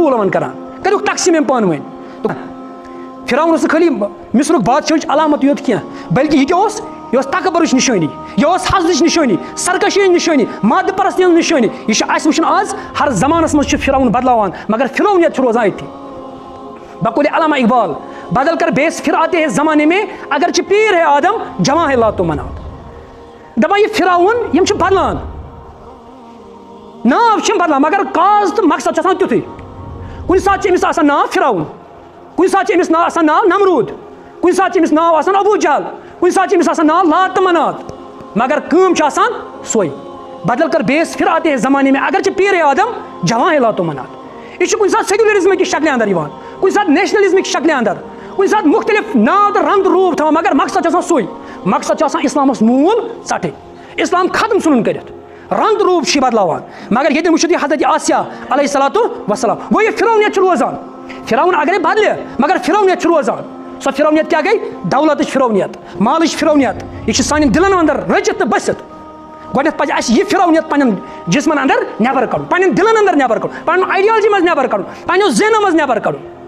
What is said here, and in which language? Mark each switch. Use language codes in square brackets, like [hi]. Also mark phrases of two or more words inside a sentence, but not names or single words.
[ks] روٗل یِمن کران کٔرِکھ تقسیٖم یِم پانہٕ ؤنۍ فرعون اوس نہٕ خٲلی مصرُک بادشاہٕچ علامت یوت کینٛہہ بلکہِ یہِ کیٛاہ اوس یہِ اوس تکبرٕچ نِشٲنی یہِ اوس حسدٕچ نِشٲنی سرکشی ہٕنٛز نِشٲنی مادٕ پرستی ہٕنٛز نِشٲنی یہِ چھُ اَسہِ وٕچھُن آز ہر زمانس منٛز چھُ فرعون بدلاوان مگر فرعونیت چھُ روزان أتھی بقول علامہ اقبال [ur] بدل کر بیس پھر آتے ہیں زمانے میں اگرچہ پیر ہے آدم جواں ہے لاتو منات [ks] دپان یہ فرعون یم چھِ بدلان ناو چھِ بدلان مگر کاز تہٕ مقصد چھُ آسان تیُتھُے کُنہِ ساتہٕ چھِ أمِس آسان ناو فرعون کُنہِ ساتہٕ چھِ أمِس ناو آسان ناو نمروٗد کُنہِ ساتہٕ چھِ أمِس ناو آسان ابوٗ جہل کُنہِ ساتہٕ چھِ أمِس آسان ناو لات تہٕ منات مگر کٲم چھِ آسان سۄے [ur] بدل کر بیس پھر آتے ہیں زمانے میں اگرچہ پیر ہے آدم جواں ہے لاتو منات [ks] یہِ چھُ کُنہِ ساتہٕ سیکولرزم کہِ شکلہِ اندر یِوان کُنہِ ساتہٕ نیشنلزمٕکۍ شکلہِ اندر کُنہِ ساتہٕ مُختلف ناو تہٕ رنٛگ تہٕ روٗپ تھاوان مگر مقصد چھُ آسان سُے مقصد چھُ آسان اسلامس موٗل ژٹٕنۍ اسلام ختم ژھٕنُن کٔرِتھ رنٛگ تہٕ روٗپ چھِ یہِ بدلاوان مگر ییٚتٮ۪ن وٕچھِو تُہۍ حضرت آسیہ [ar] علیہ الصلاتُ وسلام [ks] گوٚو یہِ فرعونیت چھُ روزان فرعون اگرے بدلہِ مگر فرعونیت چھُ روزان سۄ فرعونیت کیٛاہ گٔے دولتٕچ فرعونیت مالٕچ فرعونیت یہِ چھِ سانٮ۪ن دِلن انٛدر رٔچھِتھ تہٕ بٔسِتھ گۄڈنٮ۪تھ پزِ اَسہِ یہِ فرعونیت پنٕنٮ۪ن جسمن انٛدر نٮ۪بر کڑُن پنٕنٮ۪ن دِلن انٛدر نٮ۪بر کڑُن پنٕنۍ آیڈیالجی منٛز نٮ۪بر کڑُن پنٕنٮ۪و ذہنو منٛز نٮ۪بر کڑُن